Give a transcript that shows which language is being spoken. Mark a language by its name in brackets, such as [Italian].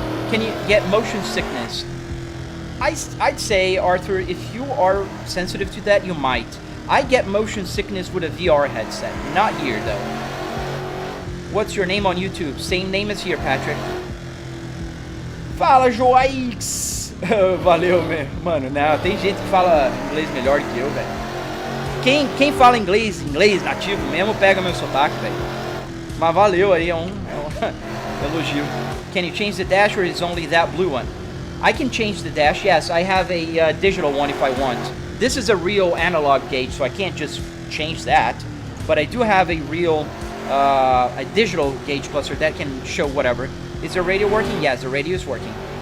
[English] Can you get motion sickness? I'd say, Arthur, if you are sensitive to that, you might. I get motion sickness with a VR headset. Not here, though. What's your name on YouTube? Same name as here, Patrick. [Portuguese] Fala, Joaix! Valeu, mano. Não, tem gente que fala inglês melhor que eu, velho. Quem fala inglês nativo mesmo, pega meu sotaque, velho. Mas valeu aí, é um elogio. [English] Can you change the dash or is only that blue one? I can change the dash, yes. I have a digital one if I want. This is a real analog gauge, so I can't just change that. But I do have a real, a digital gauge cluster that can show whatever. Is the radio working? Yes, the radio is working.